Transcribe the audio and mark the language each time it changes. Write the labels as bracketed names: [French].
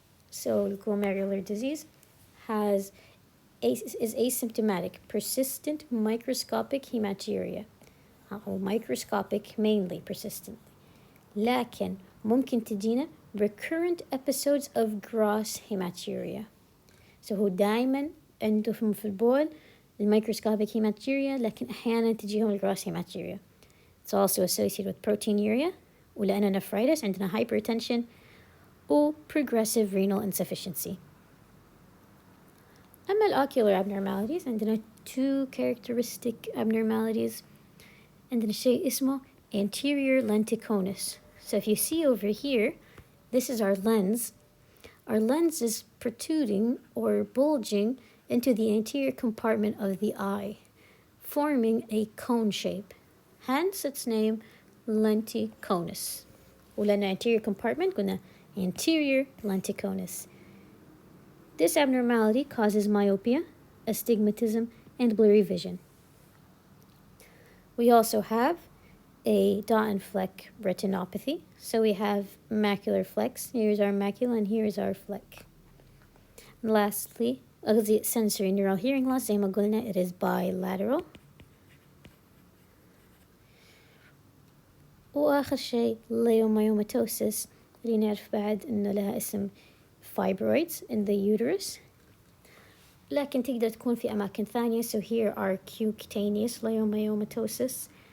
[English] So glomerular disease is asymptomatic, persistent microscopic hematuria. Microscopic mainly persistent. [Arabic] لكن ممكن تجينا [English] recurrent episodes of gross hematuria. [Arabic] So هو دائما عندهم في البول الميكروسكوبيك hematuria لكن أحيانا تجيهم الجروس hematuria. [English] It's also associated with proteinuria [Arabic] ولأن [English] nephritis عندنا hypertension or progressive renal insufficiency. [Arabic] أما الocular abnormalities عندنا two characteristic abnormalities. عندنا شيء اسمه anterior lenticonus. [English] So if you see over here, this is our lens. Our lens is protruding or bulging into the anterior compartment of the eye, forming a cone shape. Hence its name, lenticonus. [Arabic] ولأن [English] anterior compartment قلنا anterior lenticonus. This abnormality causes myopia, astigmatism, and blurry vision. We also have a dot and fleck retinopathy. So we have macular flecks. Here's our macula and here's our fleck. And lastly, the sensory neural hearing loss, [Arabic] زي ما قلنا, [English] it is bilateral. [Arabic] وآخر شيء leiomyomatosis اللي نعرف بعد إنه لها اسم fibroids in the uterus. لكن تقدر تكون في أماكن ثانية. [English] So here are cutaneous leiomyomatosis.